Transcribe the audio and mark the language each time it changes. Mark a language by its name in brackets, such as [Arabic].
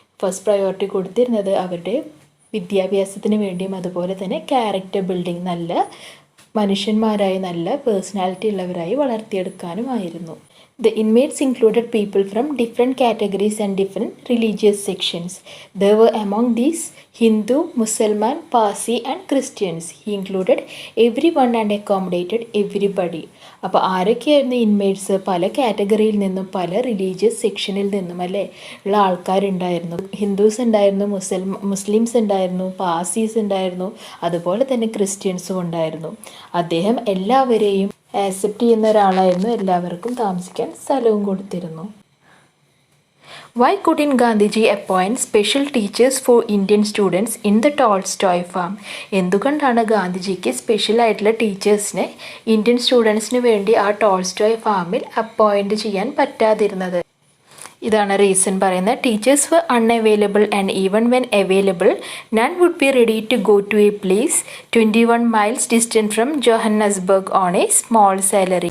[Malayalam] First priority കൊടുത്തിരുന്നത് അവരുടെ വിദ്യാഭ്യാസത്തിന് വേണ്ടിയും അതുപോലെ തന്നെ ക്യാരക്ടർ ബിൽഡിംഗ്, നല്ല മനുഷ്യന്മാരായി നല്ല personality ഉള്ളവരായി വളർത്തിയെടുക്കാനുമായിരുന്നു. [English] The inmates included people from different categories and different religious sections. There were among these Hindu, Muslim, Parsi and Christians. He included everyone and accommodated everybody. [Malayalam] അപ്പോൾ ആരൊക്കെയായിരുന്നു inmates? പല കാറ്റഗറിയിൽ നിന്നും പല റിലീജിയസ് സെക്ഷനിൽ നിന്നും അല്ലേ ഉള്ള ആൾക്കാരുണ്ടായിരുന്നു. ഹിന്ദുസ് ഉണ്ടായിരുന്നു, മുസ്ലിംസ് ഉണ്ടായിരുന്നു, പാർസീസ് ഉണ്ടായിരുന്നു, അതുപോലെ തന്നെ ക്രിസ്ത്യൻസും ഉണ്ടായിരുന്നു. അദ്ദേഹം എല്ലാവരെയും ആക്സെപ്റ്റ് ചെയ്യുന്ന ഒരാളായിരുന്നു, എല്ലാവർക്കും താമസിക്കാൻ സ്ഥലവും കൊടുത്തിരുന്നു. [English] Why couldn't Gandhiji appoint special teachers for Indian students in the Tolstoy farm? [Malayalam] എന്തുകൊണ്ടാണ് ഗാന്ധിജിക്ക് സ്പെഷ്യൽ ആയിട്ടുള്ള ടീച്ചേഴ്സിനെ ഇന്ത്യൻ സ്റ്റുഡൻസിന് വേണ്ടി ആ ടോൾസ്റ്റോയ് ഫാമിൽ അപ്പോയിൻറ്റ് ചെയ്യാൻ പറ്റാതിരുന്നത്? ഇതാണ് റീസൺ പറയുന്നത്. [English] Teachers were unavailable and even when available none would be ready to go to a place 21 miles distant from Johannesburg on a small salary.